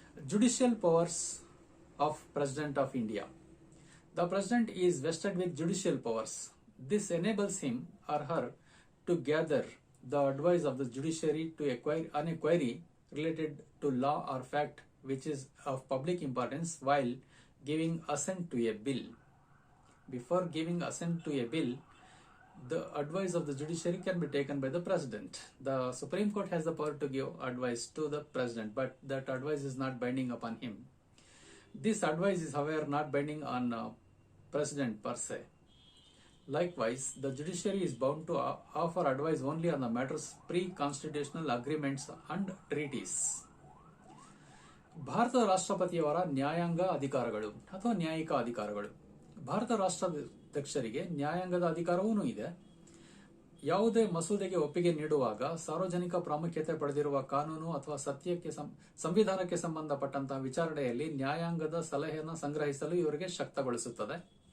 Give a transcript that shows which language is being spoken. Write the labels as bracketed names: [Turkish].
[English] Judicial powers of president of India. The president is vested with judicial powers. This enables him or her to gather the advice of the judiciary to an inquiry related to law or fact which is of public importance while giving assent to a bill. Before giving assent to a bill, The advice of the judiciary can be taken by the president. The Supreme Court has the power to give advice to the president, but that advice is not binding upon him. This advice is, however, not binding on president per se. Likewise, the judiciary is bound to offer advice only on the matters pre-constitutional agreements and treaties. [Kannada] ಭಾರತದ ರಾಷ್ಟ್ರಪತಿಯವರ ನ್ಯಾಯಾಂಗ ಅಧಿಕಾರಗಳು ಅಥವಾ ನ್ಯಾಯಿಕ ಅಧಿಕಾರಗಳು. ಭಾರತ ರಾಷ್ಟ್ರಾಧ್ಯಕ್ಷರಿಗೆ ನ್ಯಾಯಾಂಗದ ಅಧಿಕಾರವೂ ಇದೆ. ಯಾವುದೇ ಮಸೂದೆಗೆ ಒಪ್ಪಿಗೆ ನೀಡುವಾಗ ಸಾರ್ವಜನಿಕ ಪ್ರಾಮುಖ್ಯತೆ ಪಡೆದಿರುವ ಕಾನೂನು ಅಥವಾ ಸಂವಿಧಾನಕ್ಕೆ ಸಂಬಂಧಪಟ್ಟಂತಹ ವಿಚಾರಣೆಯಲ್ಲಿ ನ್ಯಾಯಾಂಗದ ಸಲಹೆಯನ್ನು ಸಂಗ್ರಹಿಸಲು ಇವರಿಗೆ ಶಕ್ತಗೊಳಿಸುತ್ತದೆ.